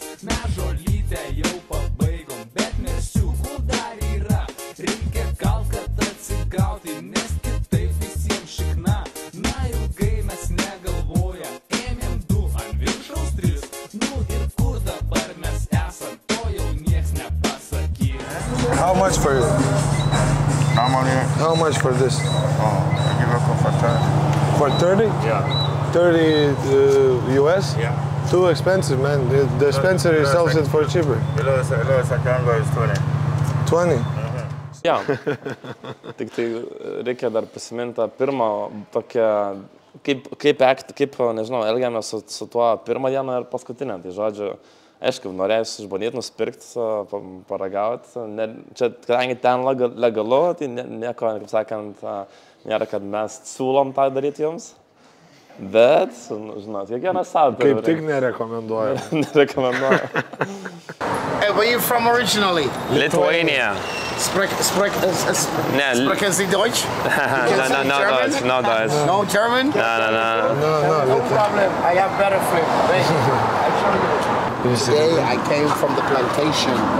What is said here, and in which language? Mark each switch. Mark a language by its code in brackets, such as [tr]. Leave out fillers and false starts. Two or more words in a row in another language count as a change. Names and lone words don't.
[lt] Mes žolytę jau pabaigom, bet mesiukų dar yra. Reikia gal kad atsigauti, nes kitaip visiems šikna. Na ilgai mes negalvoja, ėmėm 2 ant viršaus 3. Nu ir kur dabar mes esam, to jau nieks nepasakys. [en] How much for it? How much for this? I give a for 30. For 30? Yeah. 30 US? Yeah. Too expensive, man. The dispensary sells it for cheaper. Lowest I can go is 20. 20? [lt] Ja, tik tai reikia dar prisiminti pirmą tokią, kaip nežinau, elgiamės su tuo pirmą dieną ir paskutinę. Tai žodžiu, aišku, norėjus išbandyti, nusipirkti, paragauti. Čia, kadangi ten legalu, tai nieko, kaip sakant, nėra, kad mes siūlom tą daryti jums. Bet, žinot, kiekvienas savo. Kaip tik nerekomenduoju. Nerekomenduoju. [en] Hey, where are you from originally? Lithuania. [de] Sprechen Sie Deutsch? [en] No Deutsch. No German? No problem. I have better for you. Today I came from the plantation.